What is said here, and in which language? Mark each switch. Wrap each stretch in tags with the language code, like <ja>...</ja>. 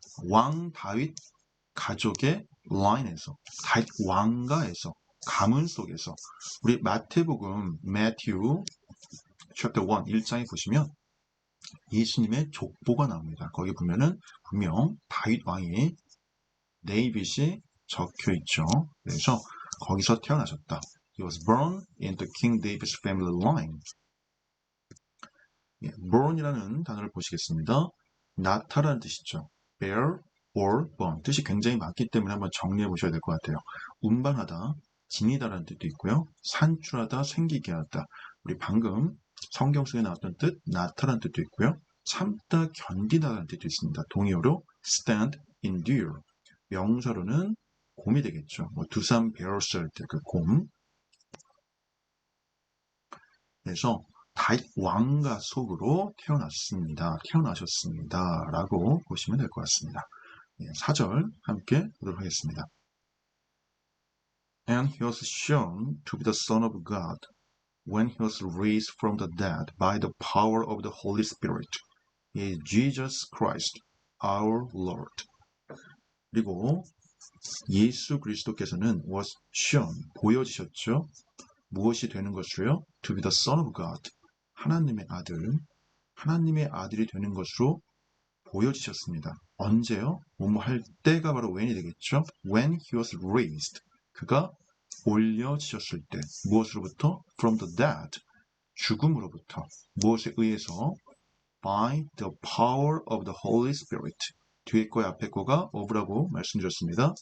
<ko>왕 다윗 가족의 라인에서, 다윗 왕가에서, 가문 속에서. 우리 마태복음 Matthew chapter 1 1장에 보시면 예수님의 족보가 나옵니다. 거기 보면은 분명 다윗 왕이 데이빗이 적혀 있죠. 그래서 거기서 태어나셨다.</ko> <en>He was born into King David's family line.</en> <ko>born이라는 단어를 보시겠습니다. 나타라는 뜻이죠. bear or born. 뜻이 굉장히 많기 때문에 한번 정리해 보셔야 될 것 같아요. 운반하다, 지니다라는 뜻도 있고요. 산출하다, 생기게 하다. 우리 방금 성경 속에 나왔던 뜻, 나타라는 뜻도 있고요. 참다, 견디다라는 뜻도 있습니다.</ko> <en>동의어로 stand, endure.</en> <ko>명사로는 곰이 되겠죠. 두산 bears 할 때 그 곰. 그래서 다윗 왕가 속으로 태어나셨습니다. 라고 보시면 될 것 같습니다. 4절 함께 보도록 하겠습니다.</ko> <en>And he was shown to be the Son of God when he was raised from the dead by the power of the Holy Spirit. He is Jesus Christ, our Lord.</en> <ko>그리고 예수 그리스도께서는 was shown, 보여지셨죠.</ko> <en>무엇이 되는 것으로요? To be the Son of God.</en> <ko>하나님의 아들이 되는 것으로 보여지셨습니다. 언제요? 뭐뭐 할 때가 바로 when이 되겠죠? When he was raised. 그가 올려지셨을 때. 무엇으로부터? From the dead. 죽음으로부터. 무엇에 의해서?</ko> <en>By the power of the Holy Spirit.</en> <ko>뒤에 거에 앞에 거가 of라고 말씀드렸습니다.</ko>